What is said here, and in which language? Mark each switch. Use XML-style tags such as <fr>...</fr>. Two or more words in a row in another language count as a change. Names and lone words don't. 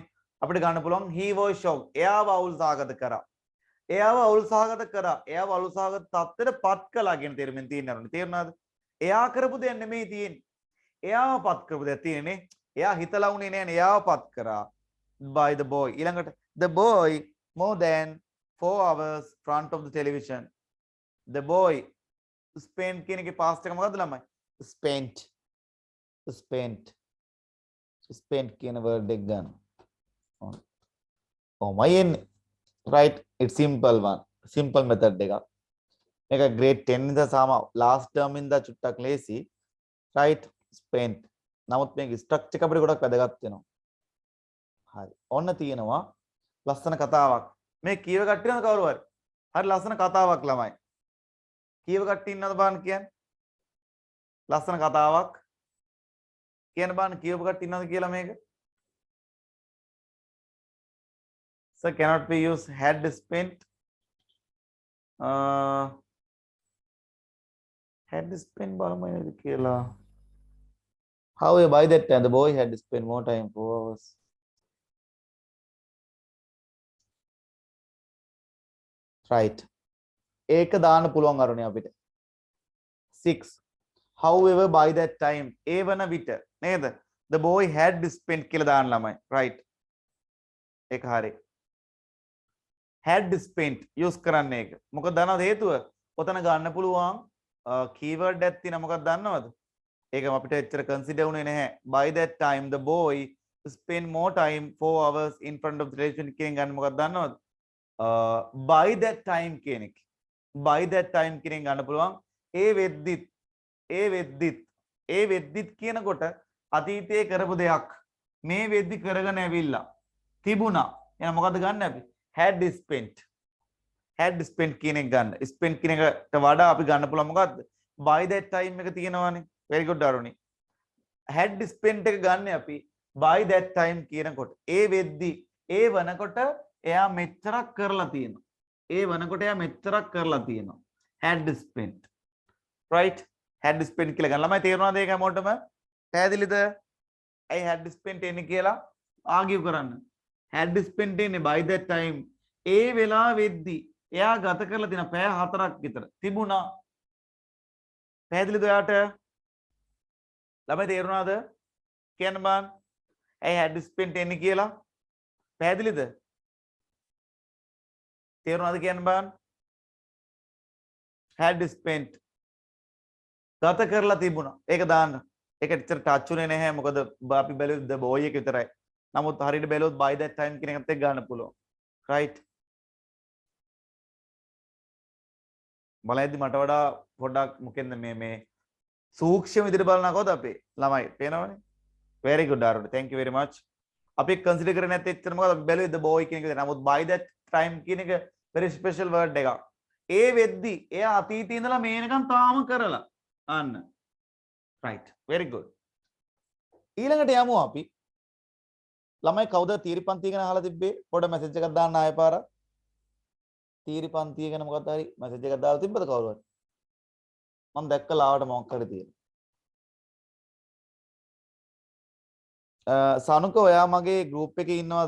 <si>අපිට ගන්න පුළුවන්</si> <en>he was shocked.</en> <si>එයාව අවුල් සහගත කරා. එයාව අවුල් සහගත තත්ත්වයට පත් කළා කියන තේරුමින් තියෙනවනේ. තේරුණාද? එයා කරපු දෙයක් නෙමෙයි තියෙන්නේ. එයාව පත් කරපු දෙයක් තියෙන්නේ. එයා හිතලා උනේ නෑනේ. එයාව පත් කරා</si> <en>by the boy. ඊළඟට the boy more than 4 hours front of the television. the boy spent</en> <si>කියන එකේ past එක මොකද්ද ළමයි? spent කියන word එක ගන්න. ඔහොමයි එන්නේ.</si> <en>right, it's simple method එකක්.</en> <si>මේක grade 10 ඉඳලා සාම</si> <en>last term</en> <si>ඉඳලා චුට්ටක් ලේසි.</si> <en>right, spent.</en> <si>නමුත් මේක structure එක අපිට ගොඩක් වැදගත් වෙනවා. හරි. ඔන්න තියෙනවා ලස්සන කතාවක්. මේ කීව කට්ටියනද කවුරු හරි? හරි ලස්සන කතාවක් ළමයි. කීව කට්ටිය ඉන්නවද බලන්න කියන්නේ? ලස්සන කතාවක් කියන බලන්න කීව කට්ටිය ඉන්නවද කියලා මේක?</si> <en>So cannot be used had spent. Had spent</en> <si>බලමු නේද කියලා.</si> <en>However, by that time the boy had spent more time 4 hours. right.</en> <si>ඒක දාන්න පුළුවන් අරුණේ අපිට. 6.</si> <en>However, by that time</en> <si>ඒ වන විට නේද?</si> <en>The boy had spent</en> <si>කියලා දාන්න ළමයි. right. ඒක හරි.</si> <en>had spent</en> <si>use කරන්න ඒක. මොකද දන්නවද හේතුව? ඔතන ගන්න පුළුවන් keyword එකක් තියෙනවා. මොකක්ද දන්නවද? ඒක අපිට එච්චර consider වුණේ නැහැ.</si> <en>by that time the boy spent more time 4 hours in front of the television</en> <si>කියන ගන්න මොකක්ද දන්නවද?</si> <en>by that time</en> <si>කියන එක.</si> <en>by that time</en> <si>කියන ගන්න පුළුවන් ඒ වෙද්දිත් කියනකොට අතීතයේ කරපු දෙයක් මේ වෙද්දි කරගෙන ඇවිල්ලා තිබුණා. එහෙනම් මොකද්ද ගන්න අපි?</si> <en>had spent</en> <si>කියන එක ගන්න. spent කියන එකට වඩා අපි ගන්න පුළුවන් මොකද්ද?</si> <en>by that time</en> <si>එක තියෙනවානේ.</si> <en>very good අරුණි. had spent</en> <si>එක ගන්න අපි</si> <en>by that time</en> <si>කියනකොට ඒ වෙද්දි ඒ වනකොට එයා මෙච්චරක් කරලා තියෙනවා.</si> <en>had spent. right. had spent</en> <si>කියලා ගන්න. ළමයි තේරුණාද ඒක හැමෝටම? පැහැදිලිද? ඇයි</si> <en>had spent</en> <si>එන්නේ කියලා ආගියු කරන්න.</si> <en>had spent</en> <si>එන්නේ</si> <en>by that time</en> <si>ඒ වෙලාවෙද්දි එයා ගත කරලා තියෙන පැය 4ක් විතර තිබුණා. පැහැදිලිද ඔයාට? ළමයි තේරුණාද? කියන්න බං. ඇයි</si> <en>had spent</en> <si>එන්නේ කියලා? පැහැදිලිද? තේරුණාද කියන්න බං?</si> <en>had spent</en> <si>ගත කරලා තිබුණා. ඒක දාන්න. ඒක ඇත්තට ටච් උනේ නැහැ. මොකද අපි බැලුවේ</si> <en>the boy</en> <si>එක විතරයි. නමුත් හරියට බැලුවොත්</si> <en>by that time</en> <si>කියන එකත් එක්ක ගන්න පුළුවන්. right. බලයිද්දි මට වඩා පොඩ්ඩක් මොකෙන්ද මේ සූක්ෂම විදිහට බලනකොත් අපේ ළමයි පේනවනේ.</si> <en>very good Arun, thank you very much.</en> <si>අපි කන්සිඩර් කරන්නේ නැත්නම් එච්චර මොකද අපි බැලුවේ</si> <en>the boy</en> <si>කියන එක. නමුත්</si> <en>by that time</en> <si>කියන එක</si> <en>very special word</en> <si>එකක්. ඒ වෙද්දි එයා අතීතේ ඉඳලා මේනකම් තාම කරලා. අන්න.</si> <en>right. very good.</en> <si>ඊළඟට යමු අපි. ළමයි කවුද තීරිපන්තිය ගැන අහලා තිබ්බේ? පොඩ මැසේජ් එකක් දාන්න ආයෙ පාරක්. තීරිපන්තිය ගැන මොකක්ද හරි මැසේජ් එකක් දාලා තිබ්බද කවුරු හරි? මම දැක්ක ලාවට මොකක් හරි තියෙනවා. සනුක ඔයා මගේ ගෲප් එකේ ඉන්නවද?</si>